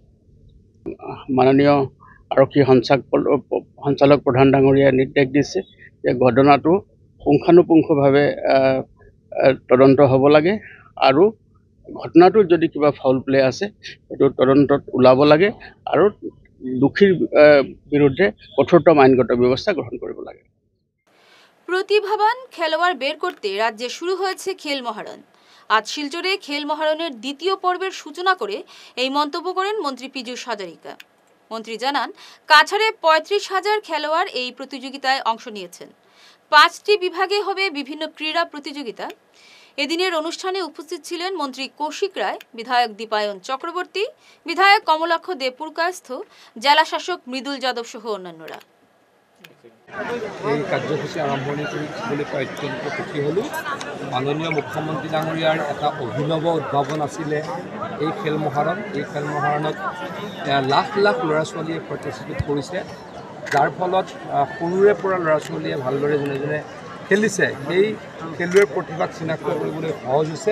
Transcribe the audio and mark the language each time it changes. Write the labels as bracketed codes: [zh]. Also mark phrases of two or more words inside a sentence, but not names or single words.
[as] মাননীয় আৰক্ষী সঞ্চালক প্ৰধান ডাঙৰীয়াই নিৰ্দেশ দিছে যে ঘটনাটো পুংখানুপুংখভাৱে তদন্ত হ'ব লাগে আৰু ঘটনাটোত যদি কিবা [en] foul play [as] আছে সেইটো তদন্তত ওলাব লাগে আৰু দোষীৰ বিৰুদ্ধে কঠোৰতম আইনগত ব্যৱস্থা গ্রহণ কৰিব লাগে। [bn] প্রতিভাবান খেলোয়াড় বের করতে রাজ্যে শুরু হয়েছে খেল মহারণ। আজ শিলচরে খেল মহারণের দ্বিতীয় পর্বের সূচনা করে এই মন্তব্য করেন মন্ত্রী পীযূষ হাজারিকা। মন্ত্রী জানান, কাছাড়ে ৩৫,০০০ খেলোয়াড় এই প্রতিযোগিতায় অংশ নিয়েছেন। ৫টি বিভাগে হবে বিভিন্ন ক্রীড়া প্রতিযোগিতা। এদিনের অনুষ্ঠানে উপস্থিত ছিলেন মন্ত্রী কৌশিক রায়, বিধায়ক দীপায়ন চক্রবর্তী, বিধায়ক কমলাক্ষ দেবপুরকায়স্থ, জেলা শাসক মৃদুল যাদব সহ অন্যান্যরা। [as] এই কাৰ্যসূচী আৰম্ভণি কৰিবলৈ পাই অত্যন্ত সুখী হ'লোঁ। মাননীয় মুখ্যমন্ত্ৰী ডাঙৰীয়াৰ এটা অভিনৱ উদ্ভাৱন আছিলে এই খেল মহাৰণ। এই খেল মহাৰণত লাখ লাখ ল'ৰা ছোৱালীয়ে পাৰ্টিচিপেট কৰিছে, যাৰ ফলত সৰুৰে পৰা ল'ৰা ছোৱালীয়ে ভালদৰে যোনে যোনে খেলিছে সেই খেলুৱৈৰ প্ৰতিভাক চিনাক্ত কৰিবলৈ সহজ হৈছে।